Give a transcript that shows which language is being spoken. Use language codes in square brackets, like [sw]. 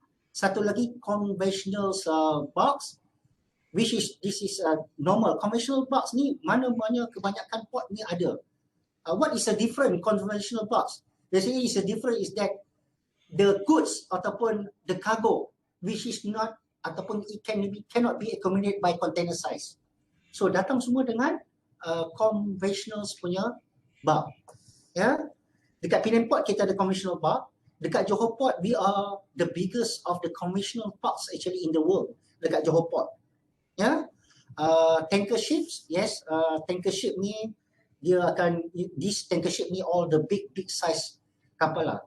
[en] Satu lagi conventional box, which is this is normal. [ms] Conventional box ni mana-mana kebanyakan port ni ada. [en] What is a different conventional box? Basically, is a different is that the goods ataupun the cargo, which is not ataupun it cannot be accommodated by container size. [ms] So datang semua dengan conventional punya bar. Ya. Dekat Penang Port kita ada conventional bar. [en] Dekat Johor Port we are the biggest of the conventional ports actually in the world. Dekat Johor Port. Ya. Tanker ships, yes, tanker ship [ms] ni dia akan [en] this tanker ship ni all the big size kapal lah.